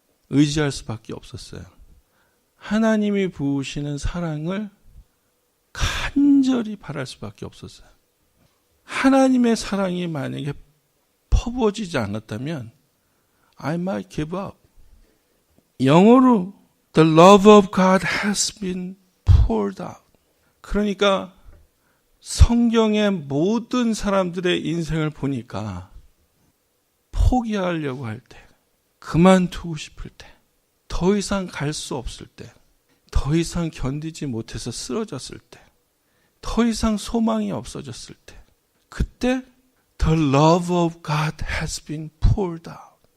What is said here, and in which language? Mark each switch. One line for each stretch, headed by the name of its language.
Korean: 의지할 수밖에 없었어요. 하나님이 부으시는 사랑을 간절히 바랄 수밖에 없었어요. 하나님의 사랑이 만약에 퍼부어지지 않았다면
English: I might give up.
Korean: 영어로
English: The love of God has been poured out.
Korean: 그러니까 성경의 모든 사람들의 인생을 보니까 포기하려고 할 때, 그만두고 싶을 때, 더 이상 갈 수 없을 때, 더 이상 견디지 못해서 쓰러졌을 때, 더 이상 소망이 없어졌을 때, 그때
English: The love of God has been poured out.